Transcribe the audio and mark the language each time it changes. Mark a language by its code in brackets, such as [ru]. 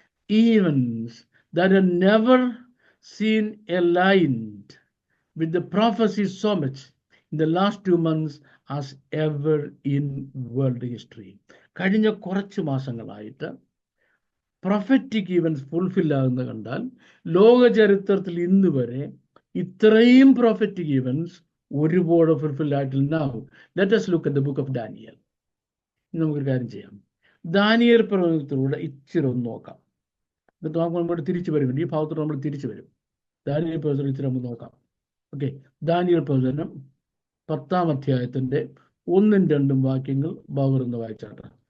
[en] Events that are never seen aligned with the prophecy so much in the last 2 months as ever in world history. [ml] കഴിഞ്ഞ കുറച്ച് മാസങ്ങളായിട്ട് prophetic events fulfil ആകുന്ന കണ്ടാൽ ലോക ചരിത്രത്തിൽ ഇന്ന് വരെ ഇത്രയും പ്രൊഫറ്റിക് ഈവൻസ് ഒരുപോലെ ഫുൾഫിൽ ആയിട്ടില്ല. [en] Now let us look at the book of Daniel. [ml] നമുക്കൊരു കാര്യം ചെയ്യാം, ദാനിയേൽ പ്രവചനത്തിലൂടെ ഇച്ചിരി ഒന്ന് നോക്കാം. എന്നിട്ട് നമ്മൾ തിരിച്ചു വരും, ഈ ഭാഗത്തോട് നമ്മൾ തിരിച്ചു വരും. ദാനിയേൽ പ്രവചനം ഇച്ചിരി നമുക്ക് നോക്കാം. ഓക്കെ, ദാനിയേൽ പ്രവചനം 10-ാം അധ്യായത്തിന്റെ 1-2 വാക്യങ്ങൾ ബാബുറന്ന് വായിച്ചാട്ടെ.